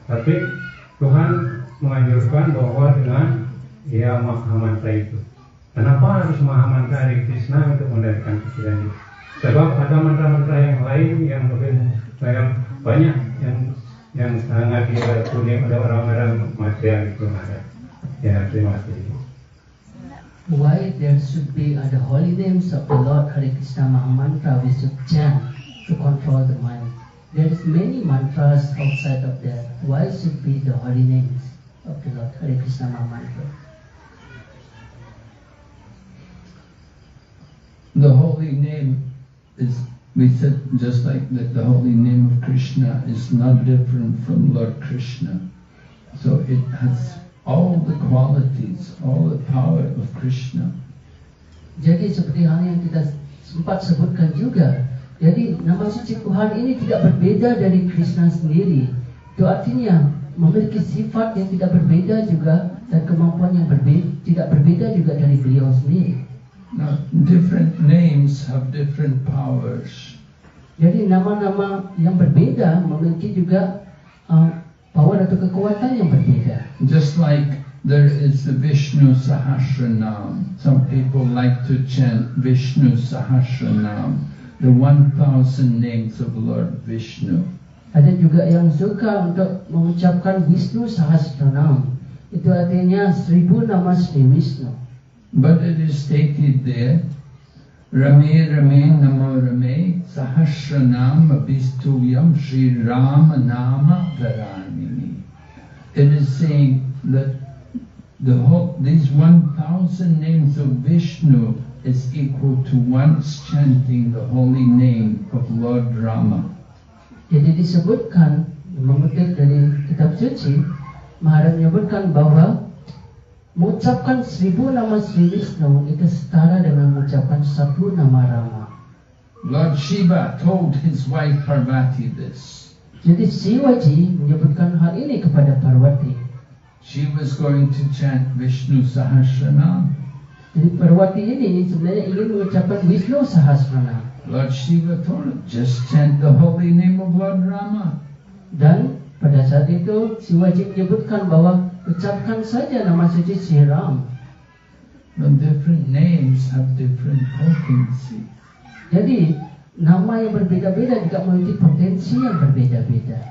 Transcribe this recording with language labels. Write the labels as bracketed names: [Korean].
[Indonesian] Tapi Tuhan menganjurkan bahwa dengan dia maha mantra itu. Kenapa harus maha mantra dari Krishna untuk mengendalikan pikiran itu? Sebab ada mantra-mantra yang lain yang lebih banyak yang sangat dipunyai oleh orang-orang material itu ada. Ya, terima kasih. [English] Why there should be the holy names of the Lord Hare Krishna Maha Mantra we should chant to control the mind. There is many mantras outside of that. Why should be the holy names of the Lord Hare Krishna Maha Mantra? The holy name is, we said just like that the holy name of Krishna is not different from Lord Krishna. So it has all the qualities, all the power of Krishna. [Indonesian] Jadi seperti hal yang kita sempat sebutkan juga, jadi nama suci Tuhan ini tidak berbeda dari Krishna sendiri. Itu artinya memiliki sifat yang tidak berbeda juga dan kemampuan yang tidak berbeda juga dari beliau sendiri. [English] Now, different names have different powers. [Indonesian] Jadi nama-nama yang berbeda memiliki juga power atau kekuatan yang berbeda. [English] Just like there is the Vishnu Sahasranam. Some people like to chant Vishnu Sahasranam, the 1,000 names of Lord Vishnu. [Indonesian] Ada juga yang suka untuk mengucapkan Vishnu Sahasranam. Itu artinya 1000 nama Sri Vishnu. [English] But it is stated there, [Sanskrit] Rame Rame Namo Rame Sahasranam Abhistuyam Sri Rama Nama Varanini. [English] It is saying that these 1,000 names of Vishnu is equal to once chanting the holy name of Lord Rama. [Indonesian] Jadi disebutkan, mengutip dari kitab suci, Maharaj menyebutkan bahwa mengucapkan 1000 nama Sri Vishnu itu setara dengan mengucapkan 1 nama Rama. [English] Lord Shiva told his wife Parvati this. [Indonesian] Jadi Shivaji menyebutkan hal ini kepada Parvati. [English] She was going to chant Vishnu Sahasranam. [Indonesian] Jadi Parvati ini sebenarnya ingin mengucapkan Vishnu Sahasranam. [English] Lord Shiva told her, just chant the holy name of Lord Rama. [Indonesian] Dan pada saat itu Shivaji menyebutkan bahwa ucapkan saja nama suci Sri Ram. [English] But different names have different potency. [Indonesian] Jadi nama yang berbeda-beda juga memiliki potensi yang berbeda-beda.